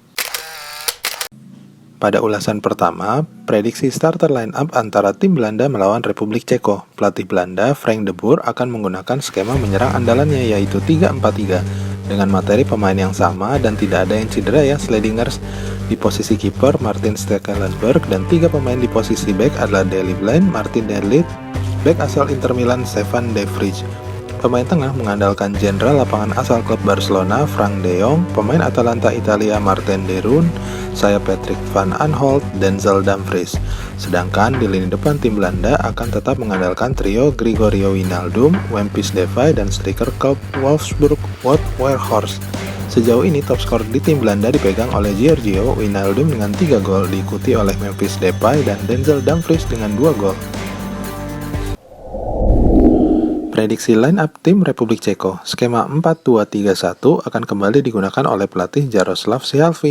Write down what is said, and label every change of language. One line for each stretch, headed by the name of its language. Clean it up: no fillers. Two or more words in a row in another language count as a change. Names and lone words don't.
Indonesian: Pada ulasan pertama, prediksi
English: starter line up
Indonesian: antara tim Belanda melawan Republik Ceko. Pelatih Belanda, Frank de Boer, akan menggunakan skema menyerang andalannya yaitu 3-4-3 dengan materi pemain yang sama dan tidak ada yang cedera ya slidingers. Di posisi kiper Martin Stekelenburg dan 3 pemain di posisi back adalah Daley Blind, Martin de Ligt, back asal Inter Milan Stefan de Vrij. Pemain tengah mengandalkan jenderal lapangan asal klub Barcelona, Frank de Jong, pemain Atalanta Italia Marten de Roon, sayap Patrick van Aanholt, Denzel Dumfries. Sedangkan di lini depan tim Belanda akan tetap mengandalkan trio Gregorio Wijnaldum, Memphis Depay, dan striker klub Wolfsburg Wout Weghorst. Sejauh ini top skor di tim Belanda dipegang oleh Giorgio Wijnaldum dengan 3 gol, diikuti oleh Memphis Depay dan Denzel Dumfries dengan 2 gol. Prediksi
English: line up
Indonesian: tim Republik Ceko, skema 4-2-3-1 akan kembali digunakan oleh pelatih Jaroslav Sihalvi.